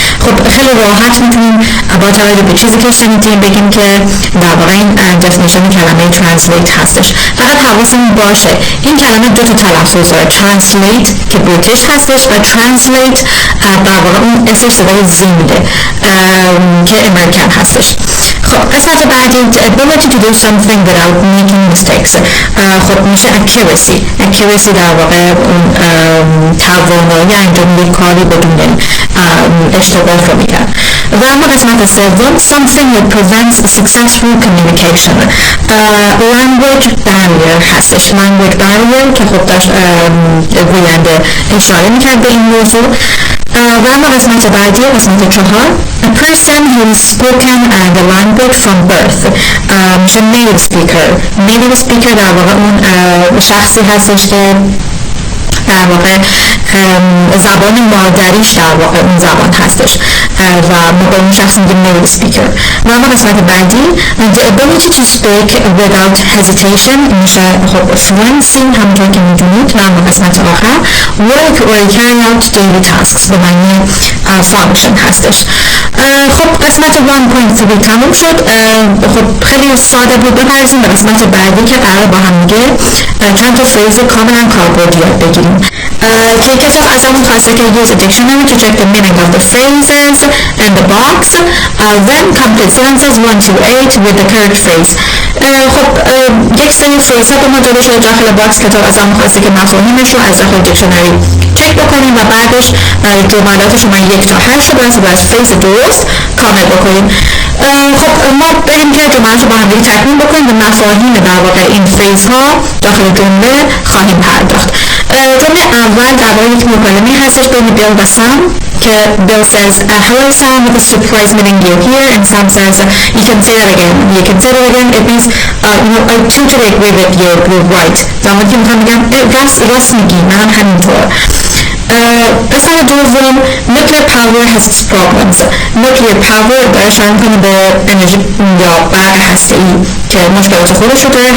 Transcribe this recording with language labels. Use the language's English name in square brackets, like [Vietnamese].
[Persian] خب خیلی راحت میتونیم با توجه به چیزی که شنیدیم بگیم که در واقع این دفینیشن کلمه translate هستش. فقط حواسمون باشه این کلمه دو تا تلفظ داره، translate که بریتیش هستش و translate در واقع اون اسش صدای زی میده که امریکن هستش. خب قسمت بعدی [English] ability to do something without making mistakes. [Persian] خب میشه accuracy در واقع اون توانایی انجام یک کاری بدون اشتباه رو میگن. و اما قسمت سوم [English] something that prevents successful communication. language barrier هستش. [Persian] language barrier که خب داشت گوینده اشاره میکرد به این موضوع. و اما قسمت بعدی قسمت 4 [English] a person who has spoken the language from birth [Persian] میشه native speaker در واقع اون شخصی هستش که در واقع زبان مادریش در واقع اون زبان هستش و ما به اون شخص میگیم native speaker. و اما قسمت بعدی [English] the ability to speak without hesitation [Persian] میشه خب fluency همونطور که میدونید. و اما قسمت آخر [English] work or carry out daily tasks [Persian] به معنی function هستش. خب قسمت 1.3 تموم شد. خب خیلی ساده بود. بپرسیم به قسمت بعدی که قرار با هم دیگه چند تا فریز کاملا کاربردی یاد بگیریم که کتاب از همون خواسته که [English] use a dictionary to check the meaning of the phrases and the box, then complete sentences 1 to 8 with the correct phrase. [Persian] خب یک سری فریز ها به ما داده شده داخل باکس. کتاب از همون خواسته که مفاهیمش رو از داخل دیکشنری چک بکنیم و بعدش جملات شما 1 تا 8 رو باید فریز درست کامل بکنیم. خب ما بریم که جملات رو با هم دیگه تکمیل بکنیم و مفاهیم در واقع این فریز ها داخل جمله خواهیم پرداخت. جمله اول درباره یک مکالمه هستش بین بیل و سام که بیل [English] says hello Sam, with a surprise meeting you here, and Sam says you can say that again. It means I totally agree with you, you're right. [Persian] در حالی که میخوام بگم راست میگی، منم همینطور. قسمت دوم [English] nuclear power has its problems. [Persian] nuclear power اشاره میکنه به انرژی یا برق هسته‌ای که مشکلات خودش رو داره.